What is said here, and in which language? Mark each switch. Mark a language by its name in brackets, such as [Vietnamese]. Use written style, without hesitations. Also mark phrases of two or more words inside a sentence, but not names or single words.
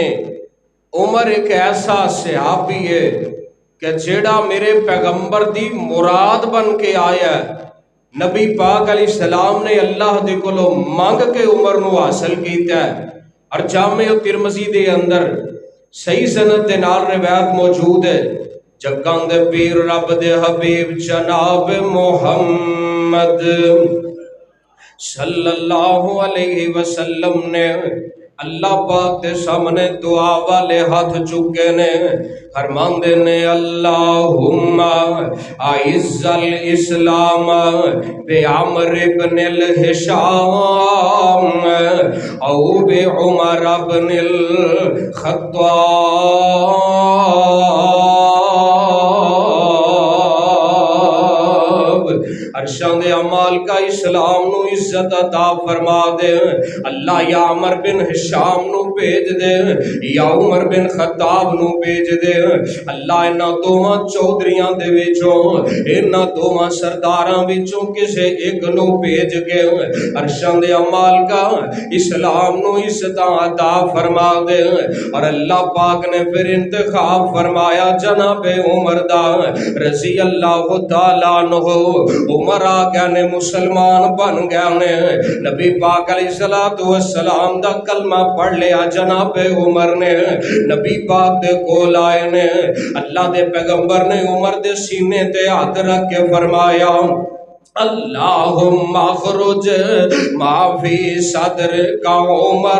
[Punjabi] عمر ایک ایسا صحابی ہے کہ جیڑا میرے پیغمبر دی مراد بن کے آیا ہے۔ نبی پاک [Arabic] علیہ السلام [Punjabi] نے اللہ دے کولو مانگ کے عمر نو حاصل کیتا ہے، اور جامع ترمذی دے اندر صحیح سند دے نال روایت موجود ہے۔ جگاں دے پیر رب دے حبیب جناب محمد [Arabic] صلی اللہ علیہ وسلم [Punjabi] نے اللہ پاک دے سامنے دعا والے ہاتھ چکے نے، فرماندے نے [Arabic] اللہم اعز الاسلام بعمر بن الہشام او بعمر بن الخطاب۔ [Punjabi] ارشاد اعمال کا اسلام نو عزت عطا فرما دے، اللہ یا عمر بن ہشام نو بھیج دے یا عمر بن خطاب نو بھیج دے۔ اللہ انہاں دوواں چودھریاں دے وچوں، انہاں دوواں سرداراں وچوں کسے ایک نو بھیج کے ارشاد اعمال کا اسلام نو عزت عطا فرما دے۔ اور اللہ پاک نے پھر انتخاب فرمایا جناب عمر دا [Arabic] رضی اللہ تعالیٰ عنہ۔ [Punjabi] عمر آ گیا نے، مسلمان بن گیا نے، نبی پاک [Arabic] علیہ السلام [Punjabi] دا کلمہ پڑھ لیا جناب عمر نے، نبی پاک دے کول آئے نے، اللہ دے پیغمبر نے عمر دے سینے تے ہاتھ رکھ کے فرمایا [Arabic] اللہم اخرج ما فی صدر کا [Punjabi] عمر۔